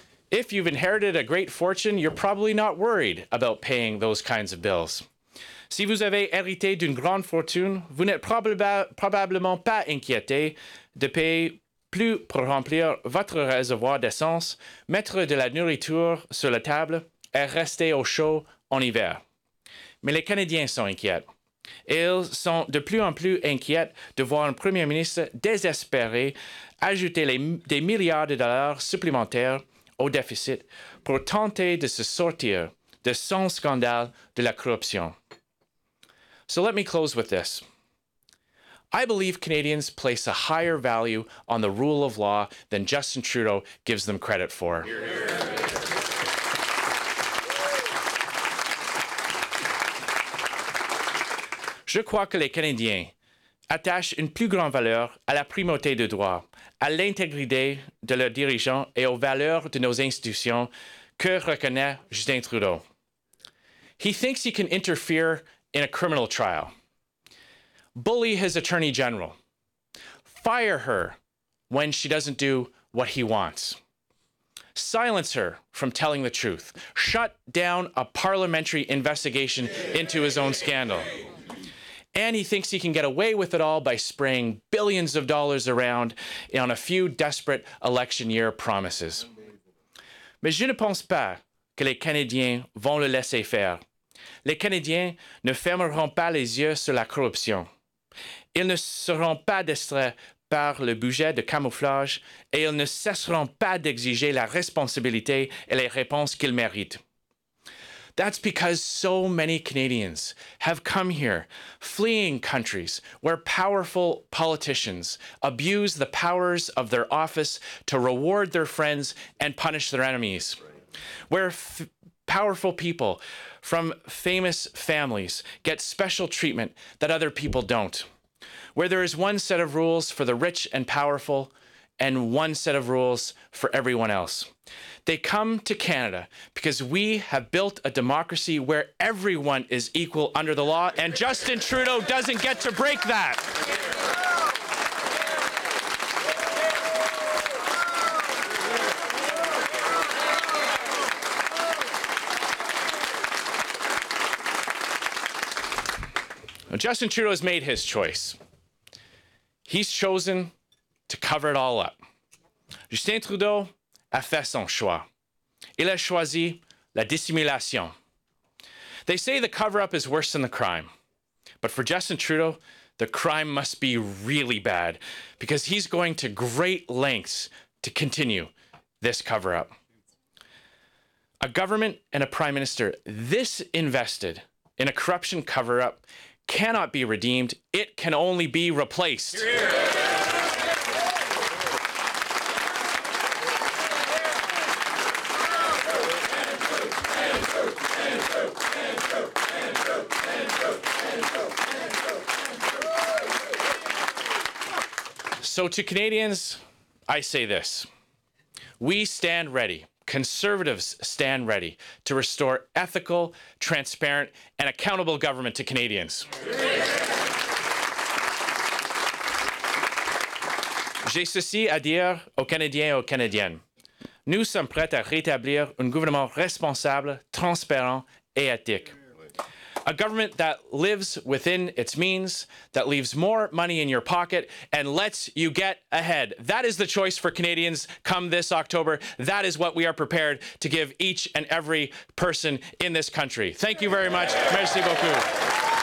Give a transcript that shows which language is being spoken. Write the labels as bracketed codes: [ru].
[en] If you've inherited a great fortune, you're probably not worried about paying those kinds of bills. [fr] Si vous avez hérité d'une grande fortune, vous n'êtes probablement pas inquiété de payer plus pour remplir votre réservoir d'essence, mettre de la nourriture sur la table et rester au chaud en hiver. Mais les Canadiens sont inquiets. Ils sont de plus en plus inquiets de voir un Premier ministre désespéré ajouter des milliards de dollars supplémentaires au déficit pour tenter de se sortir de son scandale de la corruption. [en] So let me close with this. I believe Canadians place a higher value on the rule of law than Justin Trudeau gives them credit for. [fr] Je crois que les Canadiens attachent une plus grande valeur à la primauté de droit, à l'intégrité de leurs dirigeants et aux valeurs de nos institutions que reconnaît Justin Trudeau. [en] He thinks he can interfere in a criminal trial, bully his attorney general, fire her when she doesn't do what he wants, silence her from telling the truth, shut down a parliamentary investigation into his own scandal. And he thinks he can get away with it all by spraying billions of dollars around on a few desperate election year promises. [fr] Mais je ne pense pas que les Canadiens vont le laisser faire. Les Canadiens ne fermeront pas les yeux sur la corruption. Ils ne seront pas distraits par le budget de camouflage et ils ne cesseront pas d'exiger la responsabilité et les réponses qu'ils méritent. [en] That's because so many Canadians have come here, fleeing countries where powerful politicians abuse the powers of their office to reward their friends and punish their enemies, where powerful people from famous families get special treatment that other people don't, where there is one set of rules for the rich and powerful and one set of rules for everyone else. They come to Canada because we have built a democracy where everyone is equal under the law, and Justin Trudeau doesn't get to break that. Now, Justin Trudeau has made his choice. He's chosen to cover it all up. [fr] Justin Trudeau a fait son choix. Il a choisi la dissimulation. [en] They say the cover-up is worse than the crime. But for Justin Trudeau, the crime must be really bad because he's going to great lengths to continue this cover-up. A government and a prime minister this invested in a corruption cover-up cannot be redeemed. It can only be replaced. So to Canadians, I say this. We stand ready. Conservatives stand ready to restore ethical, transparent, and accountable government to Canadians. [fr] J'ai ceci à dire aux Canadiens et aux Canadiennes. Nous sommes prêts à rétablir un gouvernement responsable, transparent et éthique. [en] A government that lives within its means, that leaves more money in your pocket, and lets you get ahead. That is the choice for Canadians come this October. That is what we are prepared to give each and every person in this country. Thank you very much. [fr] Merci beaucoup.